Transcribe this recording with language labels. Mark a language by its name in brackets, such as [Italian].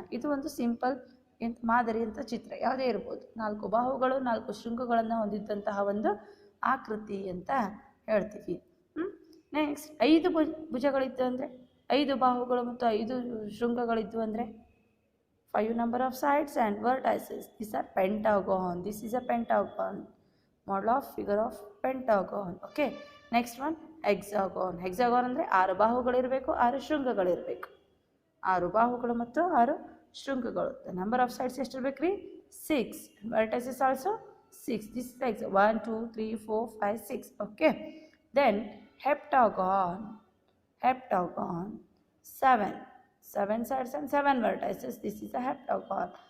[Kannada] ಇದು ಒಂದು ಸಿಂಪಲ್ ಮಾದರಿ ಅಂತ ಚಿತ್ರ ಯಾವುದೇ ಇರ್ಬೋದು. 4 ಬಾಹುಗಳು 4 ಶೃಂಗಗಳನ್ನು ಹೊಂದಿದ್ದಂತಹ ಒಂದು ಆಕೃತಿ ಅಂತ ಹೇಳ್ತೀವಿ. ನೆಕ್ಸ್ಟ್ 5 ಭುಜಗಳಿತ್ತು ಅಂದರೆ, 5 ಬಾಹುಗಳು ಮತ್ತು 5 ಶೃಂಗಗಳಿದ್ವು ಅಂದರೆ [English] 5 number of sides and vertices. These are pentagon. This is a pentagon. Model of figure of pentagon. Okay. Next one hexagon. [Kannada] Hexagon ಅಂದರೆ 6 ಬಾಹುಗಳಿರಬೇಕು, 6 ಶೃಂಗಗಳಿರಬೇಕು. 6 ಬಾಹುಗಳು ಮತ್ತು 6 ಶೃಂಗಗಳು. [English] The number of sides [Kannada] ಎಷ್ಟಿರಬೇಕು ರೀ? [English] 6. Vertices also 6. This is like 1, 2, 3, 4, 5, 6. Okay. Then heptagon. Heptagon 7. 7 sides and 7 vertices. This is a heptagon.